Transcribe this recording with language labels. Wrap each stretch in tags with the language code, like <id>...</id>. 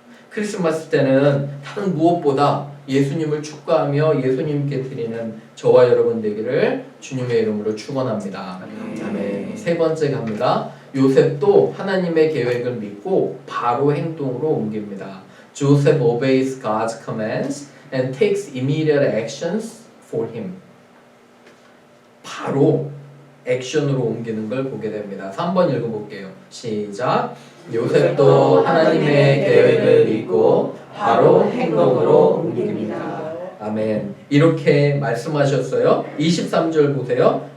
<ko>크리스마스 때는 다른 무엇보다 예수님을 축하하며 예수님께 드리는 저와 여러분 되기를 주님의 이름으로 축원합니다. 아멘. 세 번째 갑니다. 요셉도 하나님의 계획을 믿고 바로 행동으로 옮깁니다.</ko> <en>Joseph obeys God's commands and takes immediate actions for him.</en> <ko>바로 액션으로 옮기는 걸 보게 됩니다. 3번 읽어볼게요. 시작. 요셉도 하나님의 계획을 믿고 바로 행동으로 옮깁니다. 아멘. 이렇게 말씀하셨어요. 23절 보세요.</ko>